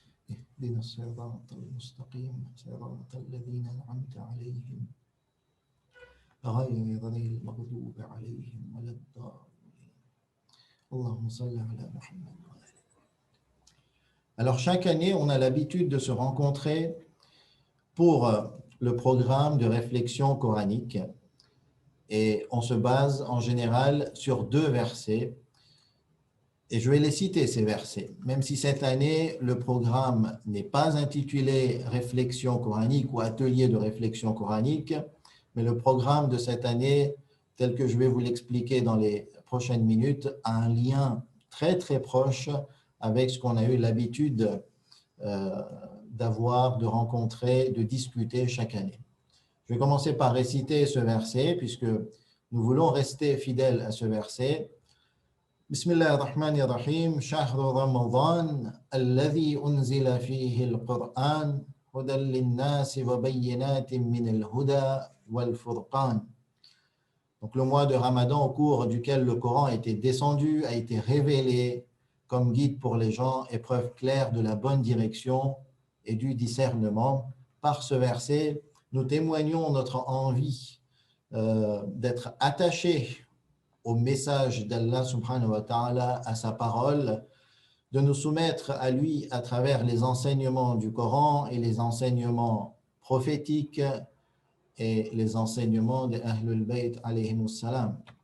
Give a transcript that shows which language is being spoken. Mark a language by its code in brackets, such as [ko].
[ar] اهدنا الصراط المستقيم صراط الذين أنعمت عليهم غير المغضوب عليهم ولا الضالين اللهم صل على محمد. [fr] Alors chaque année, on a l'habitude de se rencontrer pour le programme de réflexion coranique et on se base en général sur 2 versets. Et je vais les citer, ces versets. Même si cette année, le programme n'est pas intitulé Réflexion coranique ou Atelier de réflexion coranique, mais le programme de cette année, tel que je vais vous l'expliquer dans les prochaines minutes, a un lien très très proche avec ce qu'on a eu l'habitude d'avoir, de rencontrer, de discuter chaque année. Je vais commencer par réciter ce verset, puisque nous voulons rester fidèles à ce verset. [ar] بسم الله الرحمن الرحيم شهر رمضان الذي أنزل فيه القرآن هدى للناس وبينات من الهدى والفرقان. [fr] Donc le mois de Ramadan au cours duquel le Coran a été descendu, a été révélé comme guide pour les gens et preuve claire de la bonne direction et du discernement. Par ce verset, nous témoignons notre envie d'être attachés au message d'Allah subhanahu wa ta'ala, à sa parole, de nous soumettre à lui à travers les enseignements du Coran et les enseignements prophétiques et les enseignements de Ahlul Bayt alayhimus salam.